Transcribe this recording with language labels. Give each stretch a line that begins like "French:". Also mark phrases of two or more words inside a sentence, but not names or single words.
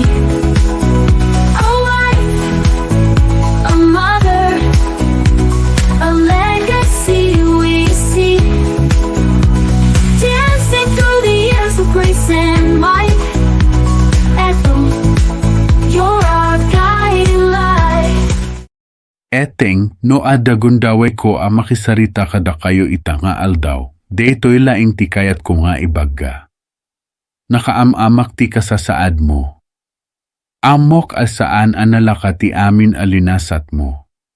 English: A wife, a mother, a legacy we see. Dancing through the years of grace and might. Ethel, you're our guiding light.
Iloko: Eteng, no adagun daway ko a makisarita kada kayo ita nga aldaw, detoy laing ti kayat ko nga ibagga. Nakaamamak ti kasasaad mo. Amok asaan analaka ti amin alinasat mo.